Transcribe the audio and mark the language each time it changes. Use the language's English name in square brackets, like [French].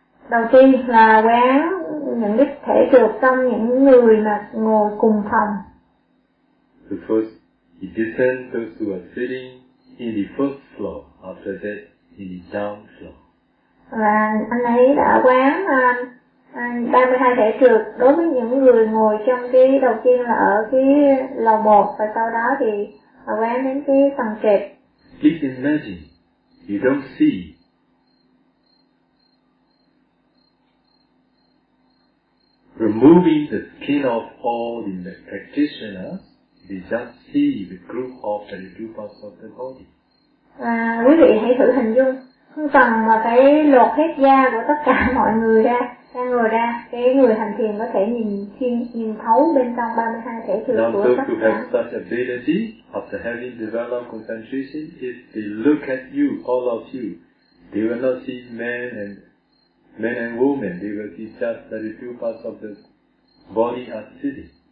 [Vietnamese] Đầu tiên là quán những cái thể trược trong những người mà ngồi cùng phòng. [English] So first, he descends those who are sitting in the first floor. After that, in the down floor. [Vietnamese] Và anh ấy đã quán 32 thể trược đối với những người ngồi trong cái đầu tiên là ở cái lầu 1 và sau đó thì quán đến cái tầng trệt. [English] Please imagine, you don't see. Removing the skin of all the practitioners, they just see the group of 32 parts of the body. [Vietnamese] À, quý vị hãy thử hình dung, không cần mà phải lột hết da của tất cả mọi người ra, đang ngồi ra, cái người hành thiền có thể nhìn thấu bên trong 32 thể trược của tất cả. [English] Now those who have such ability, after having developed concentration, if they look at you, all of you, they will not see men and women, they will see just 32 parts of the body are sitting.